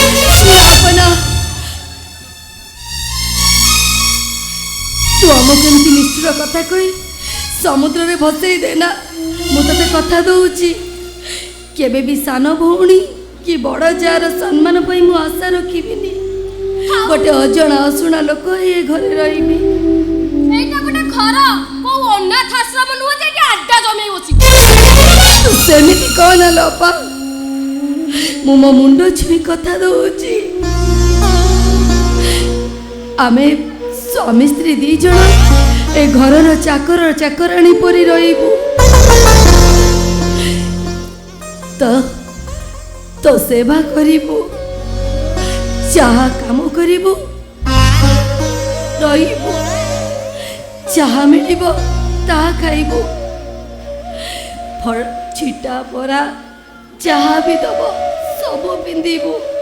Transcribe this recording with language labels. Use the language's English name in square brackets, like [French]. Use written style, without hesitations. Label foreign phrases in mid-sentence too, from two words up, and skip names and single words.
[Odia] ତୁ ଆମକୁ ଏମିତି ନିଷ୍ଠୁର କଥା କହି ସମୁଦ୍ରରେ ଭସେଇ ଦେନା। ମୁଁ ତତେ କଥା ଦଉଛି କେବେ ବି ସାନ ଭଉଣୀ କି ବଡ଼ ଯାର ସମ୍ମାନ ପାଇଁ ମୁଁ ଆଶା ରଖିବିନି। ଗୋଟେ ଅଜଣା ଅଶୁଣା ଲୋକ ଏ ଘରେ ରହିବି। ଏଇଟା ଗୋଟେ ଘର କୋଉ ଅନାଥ ଆଶ୍ରମ ନୁହ ଯେ ଏଟି ଆଡ୍ଡା ଜମେ ବସି। ତୁ ସେମିତି କହନା ଲୋ ଅପା, ମୁଁ ମୋ ମୁଣ୍ଡ ଛୁଇଁ କଥା ଦଉଛି। ଆମେ ସ୍ୱାମୀ ସ୍ତ୍ରୀ ଦି ଜଣ ଏ ଘରର ଚାକର ଚାକରାଣୀ ପରି ରହିବୁ। ତ ସେବା କରିବୁ, ଯାହା କାମ କରିବୁ, ରହିବୁ, ଯାହା ମିଳିବ ତାହା ଖାଇବୁ, ଫଳ ଛିଟା ପରା ଯାହା ବି ଦବ ସବୁ ପିନ୍ଧିବୁ।